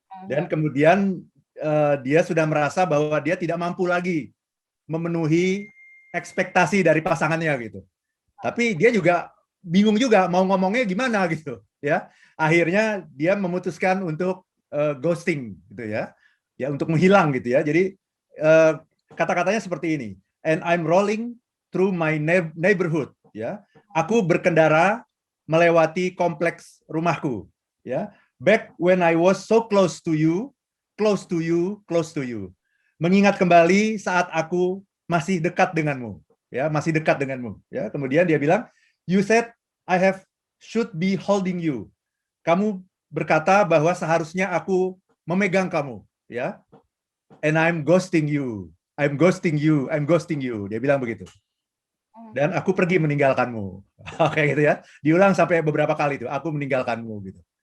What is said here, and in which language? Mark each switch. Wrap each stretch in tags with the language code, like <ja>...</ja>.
<id>Dan kemudian dia sudah merasa bahwa dia tidak mampu lagi memenuhi ekspektasi dari pasangannya gitu. Tapi dia juga bingung juga mau ngomongnya gimana gitu ya. Akhirnya dia memutuskan untuk ghosting gitu ya. Ya untuk menghilang gitu ya. Jadi kata-katanya seperti ini.</id> <en>And I'm rolling through my neighborhood ya.</en> <id>Aku berkendara melewati kompleks rumahku ya.</id> <en>Back when I was so close to you, close to you, close to you.</en> <id>Mengingat kembali saat aku masih dekat denganmu. Ya, masih dekat denganmu. Ya, kemudian dia bilang,</id> <en>you said I should be holding you.</en> <id>Kamu berkata bahwa seharusnya aku memegang kamu, ya.</id> <en>And I'm ghosting you. I'm ghosting you. I'm ghosting you.</en> <id>Dia bilang begitu. Dan aku pergi meninggalkanmu. Oke gitu ya. Diulang sampai beberapa kali itu. Aku meninggalkanmu gitu.</id>